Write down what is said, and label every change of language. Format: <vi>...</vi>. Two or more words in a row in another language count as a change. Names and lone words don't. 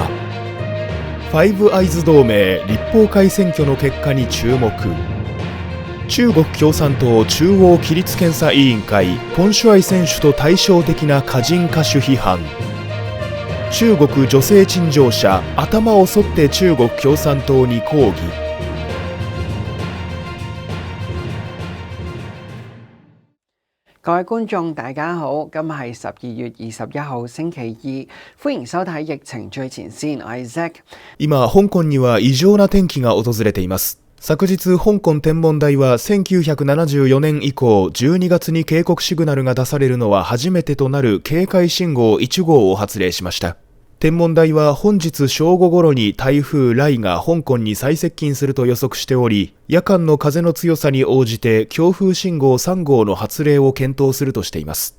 <ja>ファイブアイズ同盟立法会選挙の結果に注目。中国共産党中央規律検査委員会ポン・シュアイ選手と対照的な歌人歌手批判。中国女性陳情者頭を剃って中国共産黨に抗議。</ja> <yue>各位觀眾大家好，今日係12月21號星期二，歡迎收睇疫情最前線，我係 Zack。</yue> <ja>今、香港には異常な天気が訪れています。昨日、香港天文台は1974年以降、12月に警告シグナルが出されるのは初めてとなる警戒信号1号を発令しました。天文台は本日正午頃に台風ライが香港に最接近すると予測しており、夜間の風の強さに応じて強風信号3号の発令を検討するとしています。</ja>